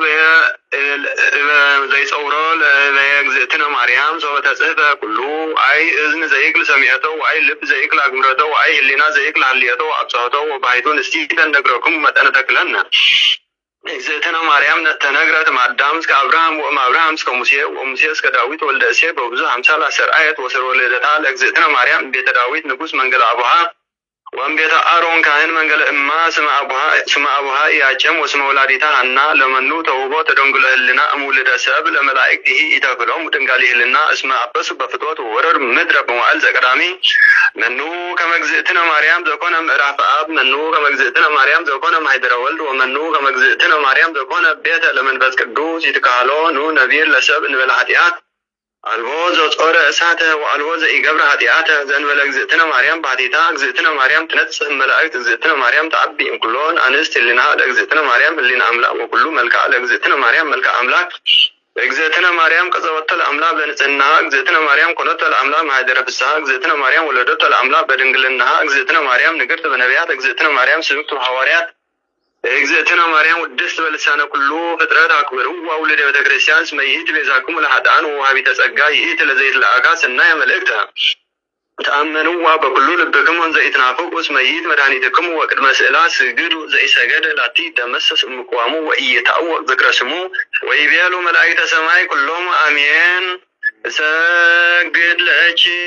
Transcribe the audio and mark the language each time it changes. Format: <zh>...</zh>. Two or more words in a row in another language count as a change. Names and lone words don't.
<gez>ለእግዝእትነ ማርያም ዘወተጽሕፈ ኩሉ አይ እዝን ዘይክል ሰሚዐቶ ወአይ ልብ ዘይክል አግምረቶ ወአይ ህሊና ዘይክል ሀልየቶ አብጽሖቶ ወባሕቱ ንስቲተ ነግረክሙ መጠነ ተክለነ እግዝእትነ ማርያም ተነግረት ማዳም እስከ አብርሃም ወእምአብርሃም እስከ ሙሴ ወሙሴ እስከ ዳዊት ወልደ እሴይ በብዙ አምሳል አሰርአየት ወስር ወለደታ ለእግዝእትነ ማርያም ቤተ ዳዊት ንጉሥ መንገለ አቡሃ ወንቤተ አሮን ካህን መንገለ እማ ስመ አቡሃ ያጨም ወስመ ወላዲታ ሐና ለመኑ ተውቦ ተደንግለ ህልና እሙልደ ሰብ ለመላእክቲሂ ኢተክሎም ድንጋሊ ህልና እስመ አበሱ በፍትወት ወረድ ምድረ በመዋዕል ዘቀዳሚ መኑ ከመግዝእትነ ማርያም ዘኮነ ምዕራፍ አብ መኑ ከመግዝእትነ ማርያም ዘኮነ ማኅደረ ወልድ ወመኑ ከመግዝእትነ ማርያም ዘኮነ ቤተ ለመንፈስ ቅዱስ ይትካህሎ ኑ ነቢር ለሰብ እንበለ ኃጢአት አልቦ ዘጾረ እሳተ ወአልቦ ዘኢገብረ ኃጢአተ ዘእንበለ እግዝእትነ ማርያም ባሕቲታ እግዝእትነ ማርያም ትነጽህ መላእክት እግዝእትነ ማርያም ተዐቢ እምኩሎን አንስት ህሊና ለእግዝእትነ ማርያም ህሊና አምላክ ወኩሉ መልክዓ ለእግዝእትነ ማርያም መልክዓ አምላክ እግዝእትነ ማርያም ቀጸወተ ለአምላክ በንጽሕና እግዝእትነ ማርያም ኮነተ ለአምላክ ማኅደረ ፍስሐ እግዝእትነ ማርያም ወለደተ ለአምላክ በድንግልና እግዝእትነ ማርያም ንግርት በነቢያት እግዝእትነ ማርያም ስብክት በሐዋርያት እግዝእትነ ማርያም ውድስት በልሳነ ኩሉ ፍጥረት አክብርዋ ውልደ ቤተ ክርስቲያን እስመ ይእቲ ቤዛክሙ ለኃጥኣን ወወሃቢተ ጸጋ ይእቲ ለዘይትለአካ ሰናየ መልእክተ ተአመንዋ በኩሉ ልብክሙ እንዘ ኢትናፍቁ እስመ ይእቲ መድኃኒትክሙ ወቅድመ ስእላ ስግዱ ዘኢሰገደ ላቲ ይደመሰስ እምቅዋሙ ወኢይታወቅ ዝክረ ስሙ ወይቤሉ መላእክተ ሰማይ ኩሎሙ አሜን። እሰግድ ለኪ</gez>